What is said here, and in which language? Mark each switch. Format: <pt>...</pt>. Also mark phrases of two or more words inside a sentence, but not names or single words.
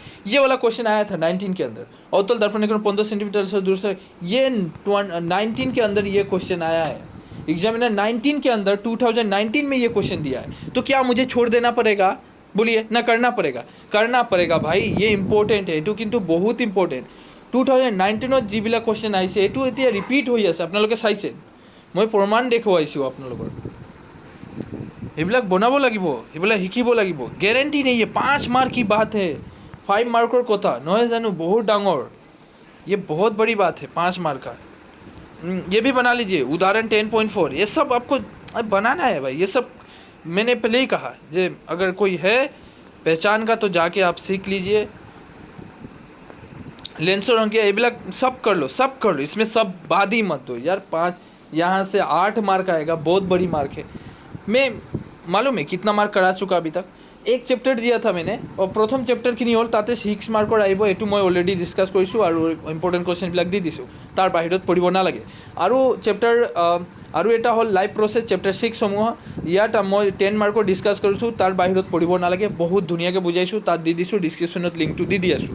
<hi>ये वाला क्वेश्चन आया था 19 के अंदर, अवतल दर्पण के 15 सेंटीमीटर से दूर से, ये 19 के अंदर ये क्वेश्चन आया है। एग्जामिनर 19 के अंदर 2019 में ये क्वेश्चन दिया है, तो क्या मुझे छोड़ देना पड़ेगा? बोलिए ना, करना पड़ेगा, करना पड़ेगा भाई, ये इम्पोर्टेंट है,</hi> <as>এইটো কিন্তু বহুত ইম্পৰ্টেণ্ট। 2019 যিবিলাক কুৱেশ্যন আহিছে এইটো এতিয়া ৰিপিট হৈ আছে, আপোনালোকে চাইছে, মই প্ৰমাণ দেখুৱাইছোঁ আপোনালোকৰ। এইবিলাক বনাব লাগিব, এইবিলাক শিকিব লাগিব, গেৰেণ্টি</as> <hi>नहीं है। 5 मार्क की बात है, 5 मार्कर</hi> <as>কথা নহয় জানো,</as> <hi>बहुत ডাঙৰ, ये बहुत बड़ी बात है 5 मार्क का। ये भी बना लीजिए, उदाहरण 10.4, ये सब आपको बनाना है भाई। ये सब मैंने पहले ही कहा, जे अगर कोई है पहचान का तो जाके आप सीख लीजिए। लेंसर रंग के ये सब कर लो, सब कर लो, इसमें सब बाद ही मत दो यार। 5 यहाँ से 8 मार्क आएगा, बहुत बड़ी मार्क है। मैं मालूम है कितना मार्क करा चुका अभी तक, एक चैप्टर दिया था मैंने, और प्रथम चैप्टर</hi> <as>খিনি হ'ল তাতে 6 মাৰ্কৰ আহিব, এইটো মই</as> <en>already discuss</en> <as>কৰিছোঁ আৰু ইম্পৰ্টেণ্ট কুৱেশ্যনবিলাক দি দিছোঁ, তাৰ বাহিৰত পঢ়িব নালাগে। আৰু চেপ্টাৰ আৰু এটা হ'ল লাইভ প্ৰচেছ, চেপ্টাৰ 6 সমূহ, ইয়াত মই 10 মাৰ্কৰ ডিছকাছ কৰিছোঁ, তাৰ বাহিৰত পঢ়িব নালাগে, বহুত ধুনীয়াকৈ বুজাইছোঁ, তাত দি দিছোঁ, ডিছক্ৰিপশ্যনত লিংকটো দি দি আছোঁ।</as>